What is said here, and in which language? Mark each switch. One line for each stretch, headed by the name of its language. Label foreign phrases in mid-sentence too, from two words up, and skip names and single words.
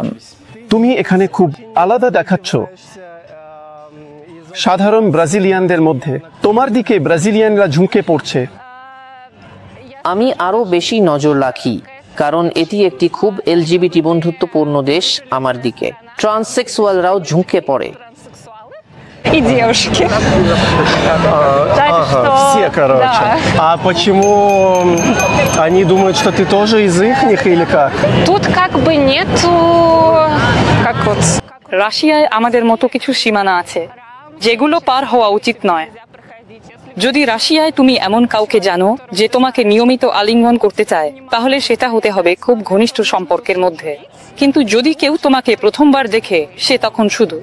Bangla: তুমি এখানে খুব আলাদা দেখাচ্ছ সাধারণ ব্রাজিলিয়ানদের মধ্যে। তোমার দিকে ব্রাজিলিয়ানরা ঝুঁকে পড়ছে। আমি আরো বেশি নজর রাখি, কারণ এটি একটি খুব এলজিবিটি বন্ধুত্বপূর্ণ দেশ আমার দিকে। ট্রান্সসেক্সুয়ালরাও ঝুঁকে পড়ে।
Russian: И девушки. Все, короче. А почему они думают, что ты тоже из их или как? Тут как бы нету, как вот.
Bangla: রাশিয়ায় আমাদের মতো কিছু সীমানা আছে যেগুলো পার হওয়া উচিত নয়। যদি রাশিয়ায় তুমি এমন কাউকে জানো যে তোমাকে নিয়মিত আলিঙ্গন করতে চায়, তাহলে সেটা হতে হবে খুব ঘনিষ্ঠ সম্পর্কের মধ্যে। কিন্তু যদি কেউ তোমাকে প্রথমবার দেখে, সে তখন শুধু।